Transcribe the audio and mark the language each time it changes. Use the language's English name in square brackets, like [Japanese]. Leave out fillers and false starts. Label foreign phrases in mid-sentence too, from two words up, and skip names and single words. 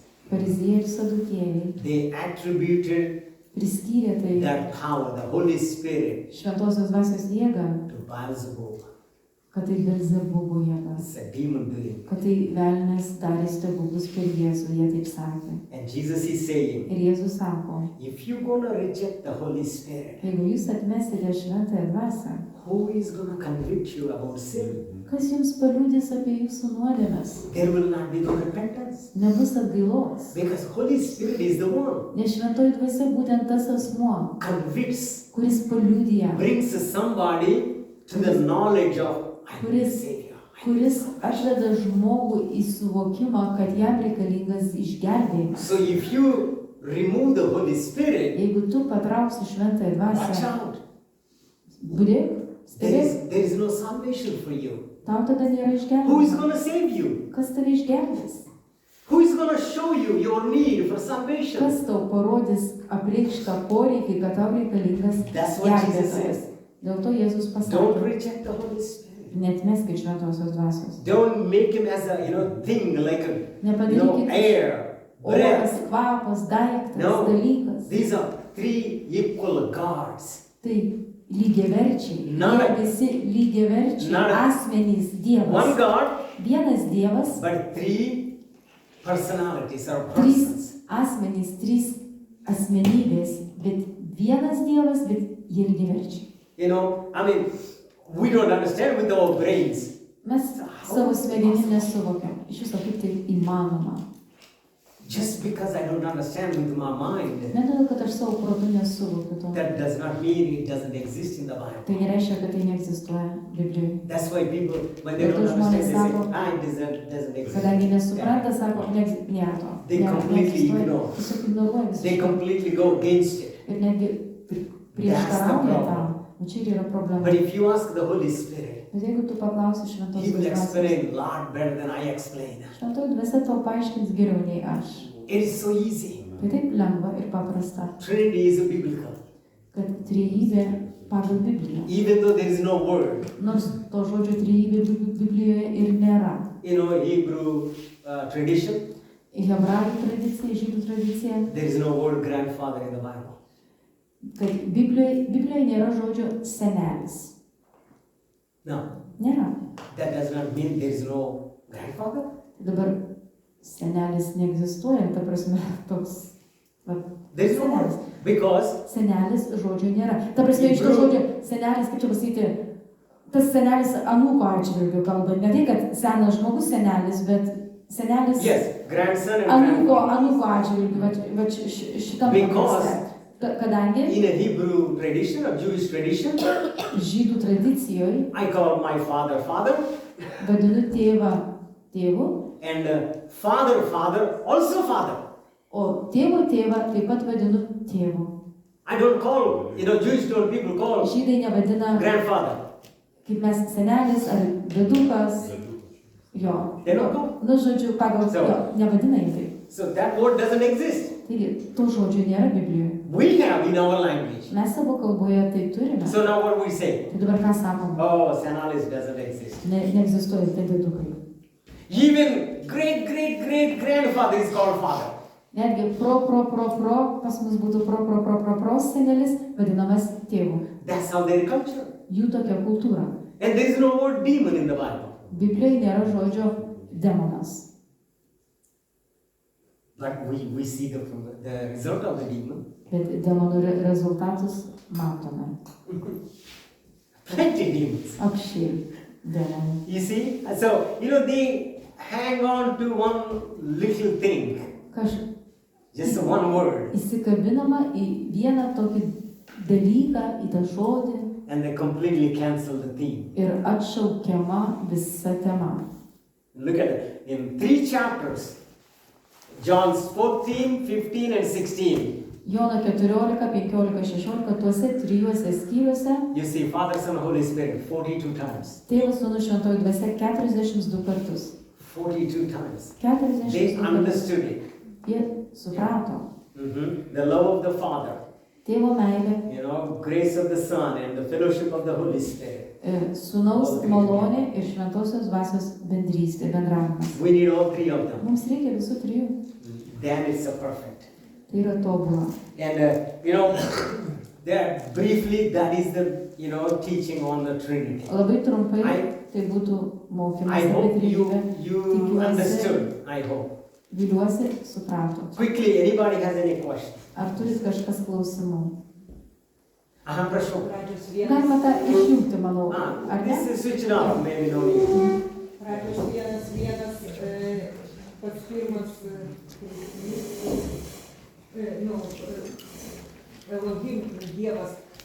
[Lithuanian] Fariziejai ir sadukėjai [English] they attributed [Lithuanian] priskyrė tai [English] that power, the Holy Spirit, [Lithuanian] šventosios dvasios jėgą, [English] to Beelzebub. [Lithuanian] kad tai Belzebubo jėga, [English] It's a demon doing. [Lithuanian] kad tai velnės darė stebuklus per Jėzų, jie taip sakė. [English] And Jesus is saying, [Lithuanian] Ir Jėzus sako, [English] if you're going to reject the Holy Spirit, [Lithuanian] jeigu jūs atmesite šventąją dvasią, [English] who is going to convict you about sin? [Lithuanian] kas jums paliudys apie jūsų nuodėmes? [English] There will not be no repentance. [Lithuanian] Nebus atgailos. [English] Because Holy Spirit is the one [Lithuanian] Nes šventoji dvasia būtent tas asmuo, [English] convicts, [Lithuanian] kuris paliudija, [English] brings somebody to the knowledge of I'm the [Lithuanian] Kuris- [English] Savior. [Lithuanian] kuris atveda žmogų į suvokimą, kad jam reikalingas išgelbėjimas. [English] So if you remove the Holy Spirit, [Lithuanian] Jeigu tu patrauksi šventąją [English] watch [Lithuanian] dvasią, [English] out. [Lithuanian] būdėk, stebėk, [English] There is no salvation for you. [Lithuanian] tau tada nėra [English] Who is [Lithuanian] išgelbėjimas. [English] going to save you? [Lithuanian] Kas tave išgelbės? [English] Who is going to show you your need for salvation? [Lithuanian] Kas tau parodys apreikštą poreikį, kad tau reikalingas [English] That's what Jesus [Lithuanian] gelbėtojas? [English] says. [Lithuanian] Dėl to Jėzus [English] Don't [Lithuanian] pasakė, [English] reject the Holy Spirit. [Lithuanian] neatmeskit šventosios dvasios. [English] Don't make him as a thing like a [Lithuanian] Nepadarykit [English] air, [Lithuanian] oras, [English] breath. [Lithuanian] kvapas, daiktas, [English] No. [Lithuanian] dalykas. [English] These are three equal gods. [Lithuanian] Tai lygiaverčiai. [English] Not a- [Lithuanian] Jie visi lygiaverčiai [English] not a- [Lithuanian] asmenys [English] One [Lithuanian] Dievas. [English] God, [Lithuanian] Vienas Dievas, [English] but three personalities or [Lithuanian] trys [English] persons. [Lithuanian] asmenys, trys asmenybės, bet vienas Dievas, bet jie lygiaverčiai. [English] We don't understand with our brains. [Lithuanian] Mes savo smegenim nesuvokiam. Iš viso kaip tai įmanoma. [English] Just because I don't understand with my mind, [Lithuanian] Ne todėl, kad aš savo protu nesuvokiu to. [English] that does not mean it doesn't exist in the Bible. [Lithuanian] Tai nereiškia, kad tai neegzistuoja Biblijoje. [English] That's why people, when they [Lithuanian] Bet [English] don't [Lithuanian] tų [English] understand, [Lithuanian] žmonės [English] they [Lithuanian] sako- [English] say, it doesn't exist. [Lithuanian] Kadangi nesupranta, sako, nėra to. [English] They [Lithuanian] Nėra, [English] completely [Lithuanian] neegzistuoja. [English] ignore. [Lithuanian] Tiesiog ignoruoja [English] They [Lithuanian] visiškai. [English] completely go against it. [Lithuanian] Ir netgi prieštarauja [English] problem. [Lithuanian] tam. O čia ir yra problema. [English] But if you ask the Holy Spirit, [Lithuanian] Bet jeigu tu paklausi [English] He [Lithuanian] šventosios [English] will [Lithuanian] dvasios, [English] explain a lot better than I explain. [Lithuanian] šventoji dvasia tau paaiškins geriau nei aš. [English] It is so easy. [Lithuanian] Tai taip lengva ir paprasta, [English] Trinity is biblical. [Lithuanian] kad trejybė pagal Bibliją. [English] Even though there is no word, [Lithuanian] Nors to žodžio trejybė Biblijoje ir nėra. [English] Hebrew tradition, [Lithuanian] Hebrajų tradicija, žydų tradicija, [English] there is no word grandfather in the Bible. [Lithuanian] kad Biblijoje nėra žodžio senelis. [English] No, [Lithuanian] Nėra. [English] that does not mean there is no grandfather. [Lithuanian] Dabar senelis neegzistuoja, ta prasme, toks vat, [English] There is no word. [Lithuanian] senelis. [English] Because [Lithuanian] Senelis žodžio nėra. Ta prasme, iš to žodžio senelis, kaip čia pasakyti, tas senelis anūko atžvilgiu kalba. Ne tai, kad senas žmogus senelis, bet senelis [English] yes, grandson and [Lithuanian] anūko [English] grandfather. [Lithuanian] atžvilgiu, va šitam [English] Because- [Lithuanian] kontekste. Kadangi [English] In a Hebrew tradition or Jewish tradition, [Lithuanian] žydų tradicijoje [English] I call my father father [Lithuanian] vadinu tėvą tėvu, [English] and father also father. [Lithuanian] o tėvo tėvą taip pat vadinu tėvu. [English] I don't call, Jewish people call [Lithuanian] Žydai nevadina, [English] grandfather. [Lithuanian] kaip mes senelis ar dėdukas. Jo. [English] They don't call. [Lithuanian] Žodžiu, pagal [English] So- [Lithuanian] jo, nevadina jį taip. [English] So that word doesn't exist. [Lithuanian] Taigi, to žodžio nėra Biblijoje. [English] We have in our language. [Lithuanian] Mes savo kalboje tai turime. [English] So now what we say? [Lithuanian] Tai dabar ką sakom? [English] Oh, senalis doesn't exist. [Lithuanian] Neegzistuoja tai dėdukai. [English] Even great grandfather is called father. [Lithuanian] Netgi pro pas mus būtų pro senelis vadinamas tėvu. [English] That's how their culture. [Lithuanian] Jų tokia kultūra. [English] And there is no word demon in the Bible. [Lithuanian] Biblijoje nėra žodžio demonas. [English] But we see the result of the demon. [Lithuanian] Bet demonų rezultatus matome. [English] Plenty demons. [Lithuanian] Apšiai demonų. [English] You see? So, they hang on to one little thing. Just one word. [Lithuanian] Įsikabinama į vieną tokį dalyką, į tą žodį [English] And they completely cancel the theme. [Lithuanian] ir atšaukiama visa tema. [English] Look at it. In 3 chapters, John's 14, 15 and 16, [Lithuanian] Jono 14, 15, 16, tuose trijuose skyriuose [English] you see Father, Son, Holy Spirit 42 times. [Lithuanian] Tėvas, Sūnus, Šventoji Dvasia 42 kartus. [English] 42 times. [Lithuanian] 42 [English] They [Lithuanian] kartus. [English] understood it. [Lithuanian] Jie suprato. [English] The love of the Father, [Lithuanian] Tėvo meilė, [English] grace of the Son, and the fellowship of the Holy Spirit. [Lithuanian] Sūnaus malonė ir Šventosios Dvasios bendrystė, bendravimas. [English] We need all 3 of them. [Lithuanian] Mums reikia visų trijų. [English] then it's a perfect. [Lithuanian] Tai yra tobula. [English] And there briefly, that is the teaching on the Trinity. [Lithuanian] Labai trumpai tai būtų mokymas [English] I [Lithuanian] apie [English] hope [Lithuanian] trejybę. [English] you understood. I hope. [Lithuanian] Viliuosi, supratot. [English] Quickly, anybody has any question? [Lithuanian] Ar turit kažkas klausimų? Aha, prašau. Galima tą išjungti, manau. Ar ne? [English] This is switched off, maybe no need. [Lithuanian] Pradžios 1:1, pats pirmas Elohim, Dievas